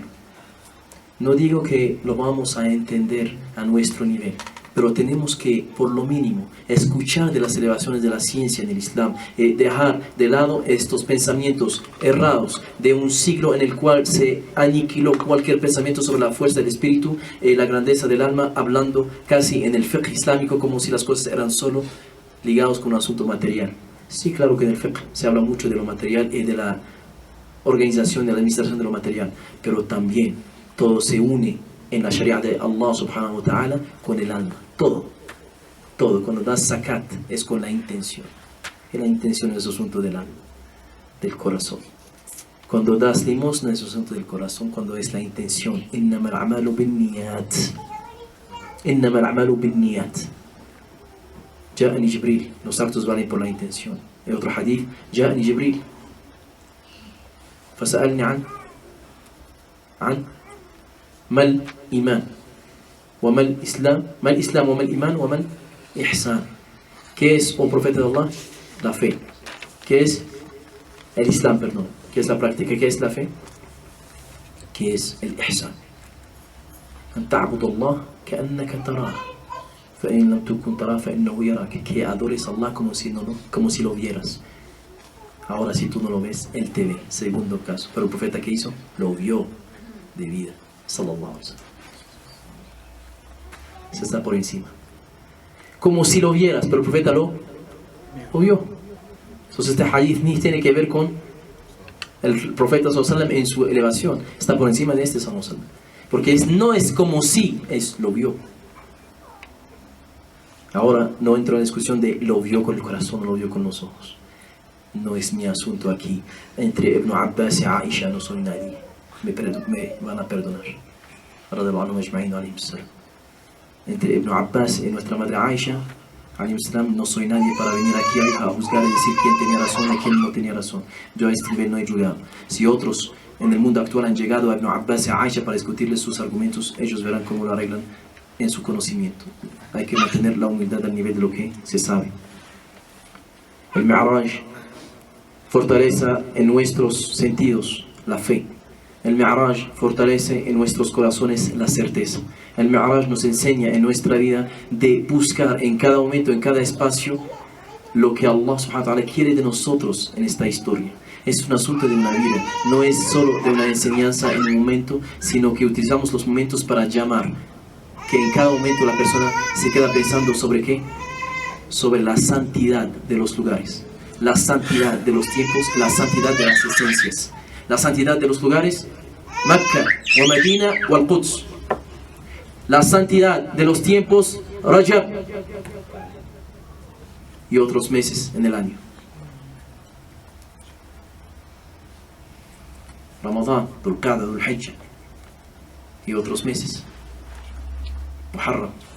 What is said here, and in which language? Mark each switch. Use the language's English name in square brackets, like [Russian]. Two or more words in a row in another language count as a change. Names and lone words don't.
[Spanish] No digo que lo vamos a entender a nuestro nivel, pero tenemos que, por lo mínimo, escuchar de las elevaciones de la ciencia en el Islam, dejar de lado estos pensamientos errados de un siglo en el cual se aniquiló cualquier pensamiento sobre la fuerza del espíritu, la grandeza del alma, hablando casi en el fiqh islámico como si las cosas eran solo ligados con un asunto material. Sí, claro que en el fiqh se habla mucho de lo material y de la organización, de la administración de lo material, pero también todo se une en la sharia de Allah [Arabic] سبحانه وتعالى [Spanish] con el alma. Todo, cuando das zakat es con la intención. Y la intención es asunto del alma, del corazón. Cuando das limosna es asunto del corazón, cuando es la intención. [Arabic] إنما الأعمال بالنيات. إنما الأعمال بالنيات جاءني جبريل, [Spanish] los actos valen por la intención. En otro hadith, [Arabic] جاءني جبريل. فسألني عن ما الإيمان وما الإسلام ما الإسلام وما الإيمان وما الإحسان. [Spanish] ¿Qué es, oh profeta de Allah? La fe. ¿Qué es el Islam, perdón? ¿Qué es la práctica? ¿Qué es la fe? ¿Qué es el Ihsan? [Arabic] أن تعبد الله كأنك تراه فإن لم تكن تراه فإنه يراك. [Spanish] Que adores a Allah como si lo vieras. Ahora si tú no lo ves, Él te ve. Segundo caso. Pero el profeta, ¿qué hizo? Lo vio de vida. [Arabic] صلى الله عليه وسلم. [Spanish] Se está por encima. Como si lo vieras, pero el profeta lo vio. Entonces este hadith ni tiene que ver con el profeta [Arabic] صلى الله عليه وسلم [Spanish] en su elevación. Está por encima de [Arabic] صلى الله عليه وسلم. [Spanish] Porque no es como si, lo vio. Ahora no entro en la discusión de lo vio con el corazón o lo vio con los ojos. No es mi asunto aquí. Entre Ibn Abbas y Aisha no soy nadie. Me van a perdonar. Entre Ibn Abbas y nuestra madre Aisha [Arabic] عليه السلام, [Spanish] no soy nadie para venir aquí a juzgar y decir quién tenía razón y quién no tenía razón. Yo a este nivel no he llegado. Si otros en el mundo actual han llegado a Ibn Abbas y a Aisha para discutirles sus argumentos, ellos verán cómo lo arreglan en su conocimiento. Hay que mantener la humildad al nivel de lo que se sabe. El Mi'raj fortalece en nuestros sentidos la fe. El Mi'raj fortalece en nuestros corazones la certeza. El Mi'raj nos enseña en nuestra vida de buscar en cada momento, en cada espacio, lo que Allah [Arabic] سبحانه وتعالى [Spanish] quiere de nosotros en esta historia. Es un asunto de una vida, no es solo de una enseñanza en un momento, sino que utilizamos los momentos para llamar. Que en cada momento la persona se queda pensando sobre ¿qué? Sobre la santidad de los lugares, la santidad de los tiempos, la santidad de las esencias, la santidad de los lugares, Mecca, wa Medina, wa al-Quds, la santidad de los tiempos, Rajab y otros meses en el año, Ramadán, Dhul Qa'dah, Dhul Hijjah y otros meses, Muharram.